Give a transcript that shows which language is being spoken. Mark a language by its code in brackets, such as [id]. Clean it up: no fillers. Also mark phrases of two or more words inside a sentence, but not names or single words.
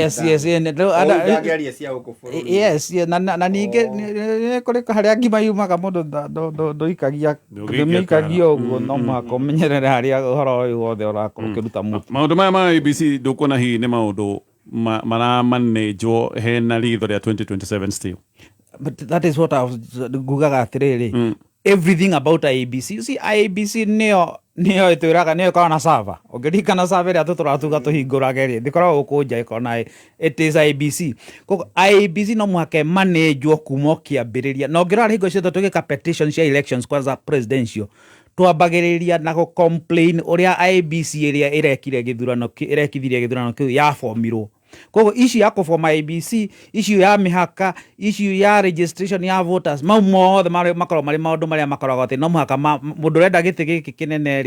[ki] yes na ningĩ kũrĩ harĩa ngima yumaga mũndũ ndũikagia ũguo no mũhaka ũmenyerere harĩa ũhoro ũyũ wothe ũrakorwo ũkĩruta mũtu maũndũ maya ma IEBC ndũkuona hihi nĩ maũndũ maramanĩnjwo hena ritho rĩa 2027 still [en] but that is what I was [ki] ngugaga atĩrĩrĩ [en] everything about IEBC you see IEBC [ki] nĩyo ĩtwĩraga nĩyo ĩkoragwo na server ũngĩririkana server ĩrĩa tũratuga tũhingũraga rĩ ndĩkoragwo gũkũ nja ĩkoragwo na [en] it is IEBC [ki] koguo IEBC no mũhaka ĩmanĩnjwo kuma kĩambĩrĩria na ũngĩrora hingo ciothe tũgĩka petitions cia elections kwanza presidential twambagĩrĩria na gũ-complain ũrĩa IEBC ĩrĩa ĩrekithirie gĩthurano kĩu yabomirwo koguo ici ya kũboma IEBC issue ya mĩhaka issue ya registration ya voters mau mothe makoragwo marĩ maũndũ marĩa makoragwo atĩ no mũhaka mũndũ ũrenda gĩtĩ gĩkĩ kĩnene